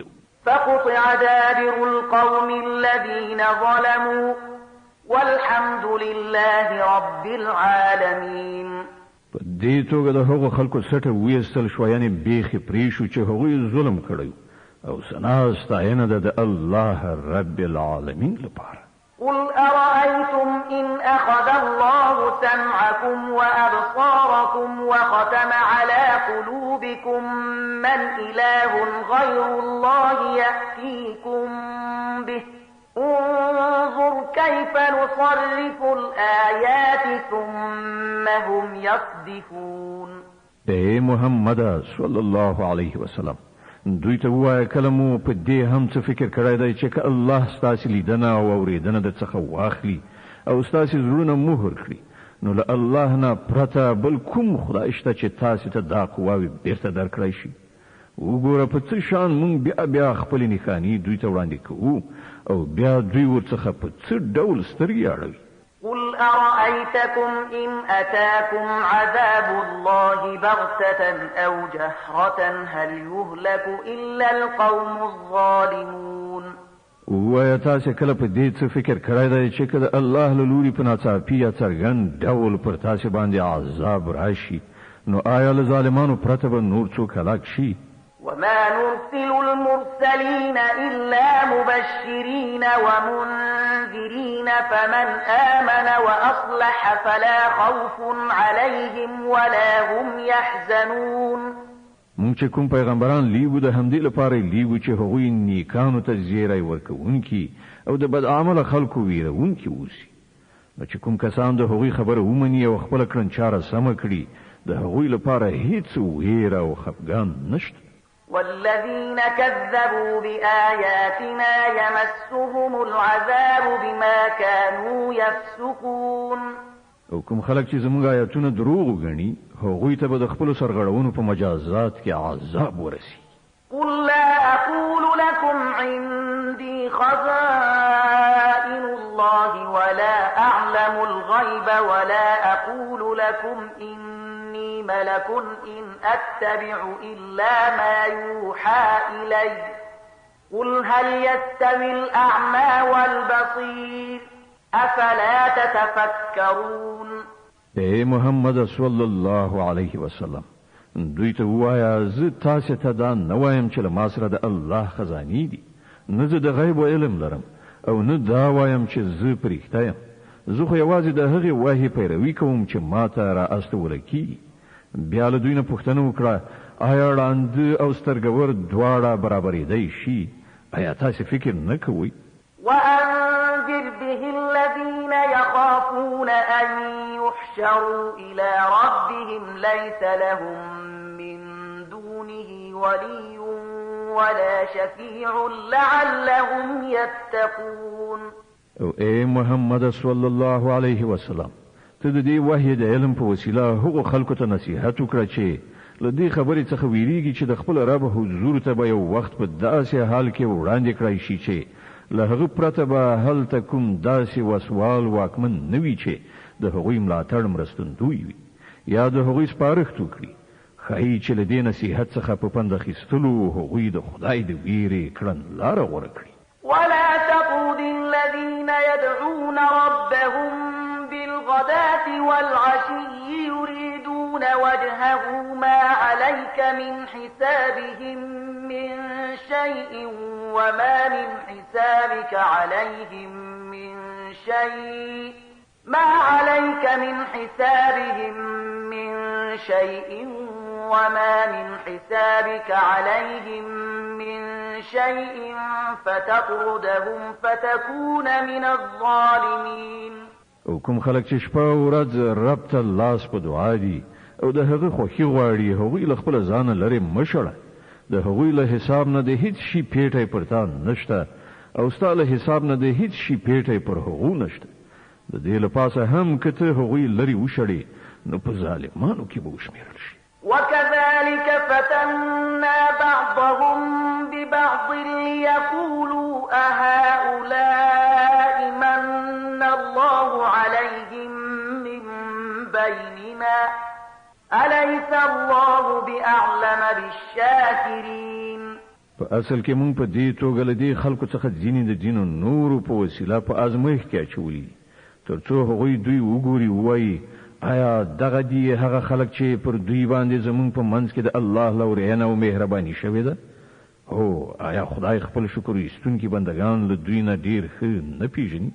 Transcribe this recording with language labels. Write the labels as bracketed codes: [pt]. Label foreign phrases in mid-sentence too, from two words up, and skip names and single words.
[ar] فقطع دابر القوم الذين ظلموا والحمد لله رب العالمين [ps] په دې توګه د هغو خلکو سټه ویستل شو یعنی بیخي پرې شو چې هغوی ظلم کړی او ثنا ستاینه د [ar] الله رب العالمین [ps] لپاره [ar] قل أرأيتم إن أخذ الله سمعكم وأبصاركم وختم على قلوبكم من إله غير الله يأتيكم به انظر كيف نصرف الآيات ثم هم يصدفون [ps] اے محمد [ar] صلی الله علیه وسلم [ps] دوی ته وایه کله مو په دې هم څه فکر کړی دی چې الله ستاسو لیدنه او اوریدنه د څخه واخلي او ستاسو زړونه مهر کړي نو له الله نه پرته بل کوم خدای شته چې تاسو ته دا قواوې بیرته درکړی شي وګوره په څه شان مونږ بیا خپل نښانې دوی ته وړاندې کوو او بیا دوی ورڅخه په څه ډول سترګې اړوي [ar] قل أرأيتكم إن أتاكم عذاب الله بغتة أو جهرة هل يهلك إلا القوم الظالمون [ps] ووایا تاسو کله په دې څه فکر کړی دی چې کله الله له لوري په ناڅاپي یا څرګند ډول پر تاسو باندې عذاب راشي نو آیا له ظالمانو پرته به نور څوک هلاک شي [ar] وما نرسل المرسلين إلا مبشرين ومنذرين فمن آمن وأصلح فلا خوف عليهم ولا هم يحزنون [ps] مونږ چې کوم پیغمبران لیږو د همدې لپاره لیږو چې هغوی نیکانو ته زیری ورکوونکي او د بد عمله خلکو ویرونکي اوسي نو چې کوم کسان د هغوی خبره ومني او خپله کړنچاره سمه کړي د هغوی لپاره هیڅ ویره او خفګان نشته [ar] والذين كذبوا بآياتنا يمسهم العذاب بما كانوا يفسقون [ps] او کوم خلک چې زموږ آیاتونه دروغ غني هغوی ته به د خپل سرغړونو په مجازات کې عذاب ورسي [ar] قل لا أقول لكم عندي خزائن الله ولا أعلم الغيب ولا أقول لكم إني ملك إن أتبع إلا ما يوحى إلي قل هل يستوي الأعمى والبصير أفلا تتفكرون [ps] اے محمد [ar] صلی الله علیه وسلم [ps] دوی ته وایا زه تاسو ته دا نه وایم چې له ما سره د الله خزانې دي نه زه د غیب علم لرم او نه دا وایم چې زه پرېښته یم زه خو یوازې د هغې وحی پیروي کوم چې ما ته را استول کیږي بیا له دوی نه پوښتنه وکړه آیا ړانده او سترګور دواړه برابرېدای شي؟ آیا تاسو فکر نه کوئ؟ [ar] وأنذر به الذين يخافون أن يحشروا إلى ربهم ليس لهم من دونه ولي ولا شفيع لعلهم يتقون. [ps] او اے محمد [ar] صلی الله علیه وسلم، [ps] ته د دې وحی د علم په وسیله هغو خلکو ته نصیحت وکړه چې له دې خبرې څخه ویریږي چې د خپل رب حضور ته به یو وخت په داسې حال کې وړاندې کړی شي چې له هغه پرته به هلته کوم داسې وسوال واکمن نه وي چې د هغوی ملاتړ مرستندوی وي یا د هغوی سپارښت وکړي. ښایي چې له دې نصیحت څخه په پند اخیستلو هغوی د خدای د ویرې کړنلاره غوره کړي. [ar] ولا تطرد الذين يدعون ربهم بالغداة والعشي يريدون وجهه ما عليك من حسابهم من شيء وما من حسابك عليهم من شيء ما عليك من حسابهم من شيء وما من حسابك عليهم من شيء فتطردهم فتكون من الظالمين. [ps] او کوم خلک چې شپه او ورځ رب ته لاس په دعا دي او د هغه خوښي غواړي هغوی له خپل ځانه لرې مشړه. د هغوی له حساب نه د هیڅ شي پیټی پر تا نشته او ستا له حساب نه د هیڅ شي پیټی پر هغو نشته. د دې لپاسه هم که ته هغوی لرې وشړې نو په ظالمانو کې به وشمېرل شي. [ar] وكذلك فتنا بعضهم ببعض ليقولوا أهؤلاء من الله عليهم من بيننا أليس الله بأعلم بالشاكرين. [ps] په اصل کې مونږ په دې توګه له دې خلکو څخه ځینې د دینو نورو په وسیله په ازمایښت کې اچولي ترڅو هغوی دوی وګوري وایي آیا دغه دی هغه خلک چې پر دوی باندې زمون په منځ کې د الله لورینه او مهرباني شوې ده؟ هو آیا خدای خپل شکر ایستونکي بندگان له دوی نه ډیر ښه نه پیژني؟